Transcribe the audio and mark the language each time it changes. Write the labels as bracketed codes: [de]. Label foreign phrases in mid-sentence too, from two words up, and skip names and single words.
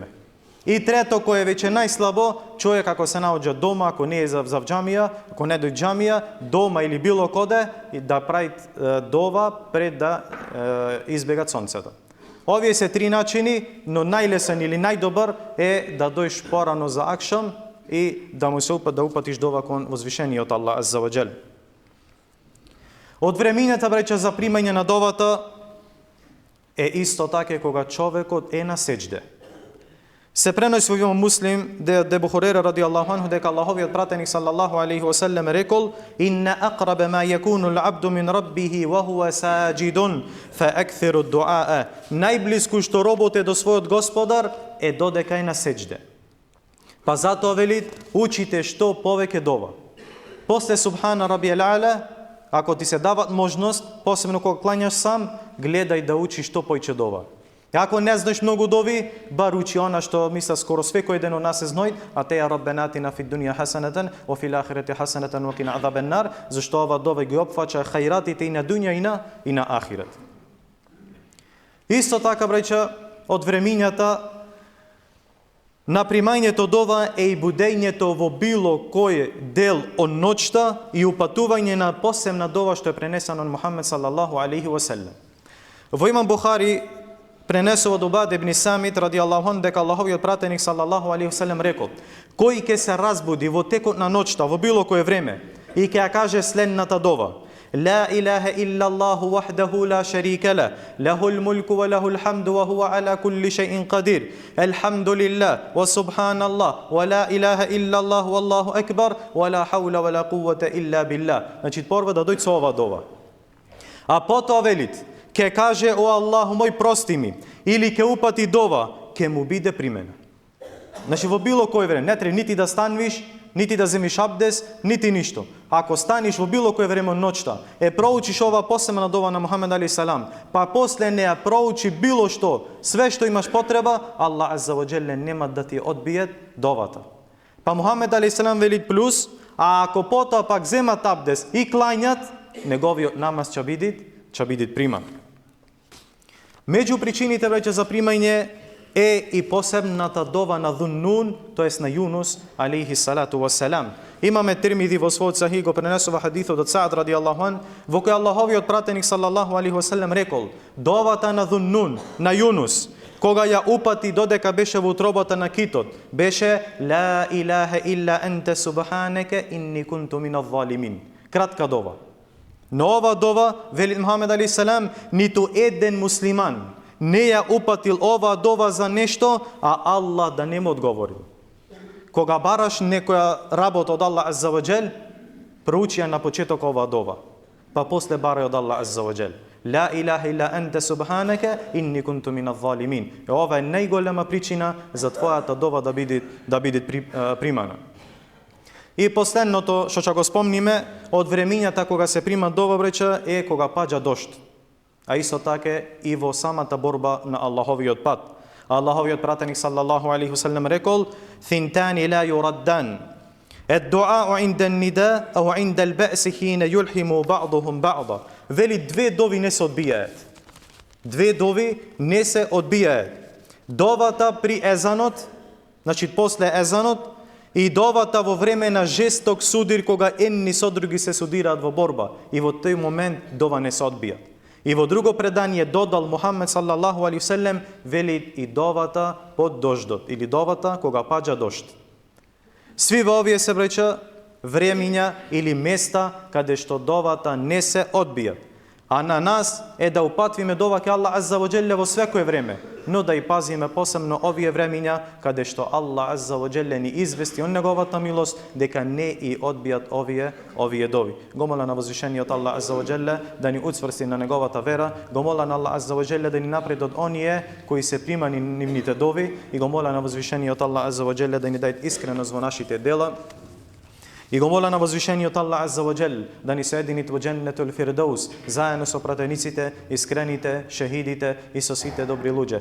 [mk] И трето, кое е веќе најслабо, човек ако се наоѓа дома, ако не е за џамија, ако не дојде џамија, дома или било коде, да прави дова пред да избегат сонцето. Овие се три начини, но најлесен или најдобар е да дојдеш порано за акшам и да му се упатиш дова кон возвишениот Аллах [ar] عز وجل. [mk] Од времињата, браќа, за примање на довата е исто така кога човекот е на сеџде. Се преноси во Муслим де Ебу Хурейра [ar] رضي الله عنه [mk] дека Аллаховиот пратеник [ar] صلى الله عليه وسلم [mk] рекол: [ar] "إن أقرب ما يكون العبد من ربه وهو ساجد فأكثروا الدعاء." [mk] Најблиску што робот е до својот Господар е додека е на сеџде. Па затоа велит, учите што повеќе дова. После [ar] سبحان ربي الأعلى, [mk] ако ти се дават можност, посебно кога клањаш сам, гледај да учиш што појче дова. Ако не знаеш многу дови, бар учи она што мисля скоро секој ден од нас знај, а теја [ar] ربنا آتنا في الدنيا حسنة وفي الآخرة حسنة وقنا عذاب النار, [mk] зашто ова дова ги опфаќа хајратите и на дуња и на ахирет. Исто така, браќа, од времињата на примањето дова е и будењето во било кој дел од ноќта и упатување на посебна дова што е пренесена од Мухамед [ar] صلى الله عليه وسلم. [mk] Во Имам Бухари пренесува од Убад ибн Самит [ar] رضي الله عنه [mk] дека Аллаховиот пратеник [ar] صلى الله عليه وسلم [mk] рекол: "Кој ќе се разбуди во текот на ноќта во било кое време и ќе ја каже следната дова: [ar] لا إله إلا الله وحده لا شريك له له الملك وله الحمد وهو على كل شيء قدير. الحمد لله وسبحان الله ولا إله إلا الله والله أكبر ولا حول ولا قوة إلا بالله. [mk] Значи прво да дојде со ова дова. А потоа велит, ке каже о Аллаху мој прости ми, или ке упати дова, ке му биде примена. Значи во било кој време не треба нити да станвиш, нити да земиш абдес, нити ништо. Ако станиш во било кој време ноќта, проучиш ова посебна дова на Мухамед [ar] عليه السلام, [mk] па после не ја проучи било што, све што имаш потреба, Аллах [ar] عز وجل [mk] нема да ти одбие довата. Па Мухамед [ar] عليه السلام [mk] вели плюс, а ако потоа пак земат абдес и клањат, неговиот намаз ќе биде приман. Меѓу причините веќе за примање е и посебната дова на Dhun-Nun, тоест на Јунус [ar] عليه الصلاة والسلام. [mk] Имаме Тирмизи во својот сахих го пренесува хадисот од Саад [ar] رضي الله عنه, [mk] во кој Аллаховиот пратеник [ar] صلى الله عليه وسلم [mk] рекол: довата на Dhun-Nun, на Јунус, кога ја упати додека беше во утробата на китот, беше [ar] لا إله إلا أنت سبحانك إني كنت من الظالمين. [mk] Кратка дова. Но ова дова, вели Мухамед [ar] عليه السلام, [mk] ниту еден муслиман не ја упатил ова дова за нешто, а Аллах да не му одговорил. Кога бараш некоја работа од Аллах [ar] عز وجل, [mk] проучи ја на почеток ова дова, па после барај од Аллах [ar] عز وجل. لا إله إلا أنت سبحانك إني كنت من الظالمين. [mk] Ова е најголема причина за твојата дова да биде примана. И последното што ќе го спомниме од времињата кога се прима дова бреча е кога паѓа дожд. А исто така и во самата борба на Аллаховиот пат. Аллаховиот пратеник [ar] صلى الله عليه وسلم [mk] рекол: [ar] "ثنتان لا تردان. الدعاء عند النداء أو عند البأس حين يلحم بعضهم بعضا." [mk] Вели две дови не се одбијаат. Две дови не се одбијаат. Довата при езанот, значи после езанот, и довата во време на жесток судир кога едни со други се судираат во борба. И во тој момент дова не се одбија. И во друго предание додал Мухаммед [ar] صلى الله عليه وسلم, [mk] вели и довата под дождот, или довата кога паѓа дожд. Сви во овие се бреча времиња или места каде што довата не се одбија. А на нас е да упатвиме дова ке Аллах [ar] عز وجل [mk] во секое време, но да и пазиме посебно овие времиња каде што Аллах [ar] عز وجل [mk] ни извести од неговата милост дека не и одбијат овие дови. Го моля на возвишениот Аллах [ar] عز وجل [mk] да ни уцврсти на неговата вера, го моля на Аллах [ar] عز وجل [mk] да ни напред од оние кои се примани нивните дови и го моля на возвишениот Аллах [ar] عز وجل [mk] да ни даде искреност во нашите дела. И го моля на возвишениот Аллах [ar] عز وجل [mk] да ни соединит во Дженнетул Фирдаус заедно со пратениците, искрените, шехидите и со сите добри луѓе.